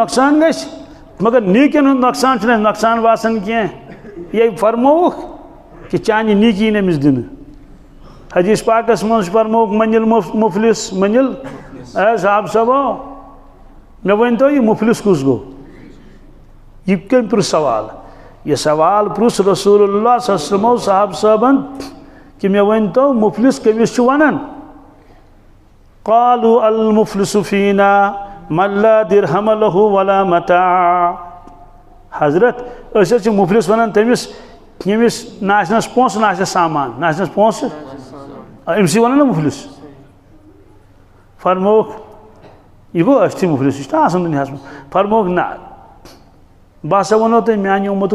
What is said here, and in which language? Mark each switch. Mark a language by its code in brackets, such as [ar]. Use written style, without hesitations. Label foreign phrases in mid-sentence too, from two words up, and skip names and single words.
[ks] نۄقصان گژھِ مگر نیٖکیَن ہُنٛد نۄقصان چھُنہٕ اَسہِ نۄقصان باسان کینٛہہ یے فرمووُکھ کہِ چانہِ نیٖکی یِن أمِس دِنہٕ حدیٖث پاکَس منٛز چھُ فرمووُکھ مٔنِل مُفلِس مٔنِل اے صاحب صٲبو مےٚ ؤنۍتو یہِ مُفلِس کُس گوٚو یہِ کٔمۍ پرُژھ سوال یہِ سوال پرُژھ رسول اللہ [ar] صلی اللہ علیہ وسلمو [ks] صاحب صٲبَن کہِ مےٚ ؤنۍتو مُفلِس کٔمِس چھُ وَنان [ar] قالوا المفلس فینا من لا درہم لہ ولا متاع [ks] حضرت أسۍ حظ چھِ مُفلِس وَنان تٔمِس ییٚمِس نہ آسنَس پونٛسہٕ نہ آسنَس سامان نہ آسنَس پونٛسہٕ أمسٕے وَنان نا مُفلِس فرمووُکھ یہِ گوٚو أسۍ تہِ مُفلِس یہِ چھُنہ آسان دُنیاہَس منٛز فرمووُکھ نہ بہٕ ہسا وَنو تۄہہِ میٛانہِ اُمتُک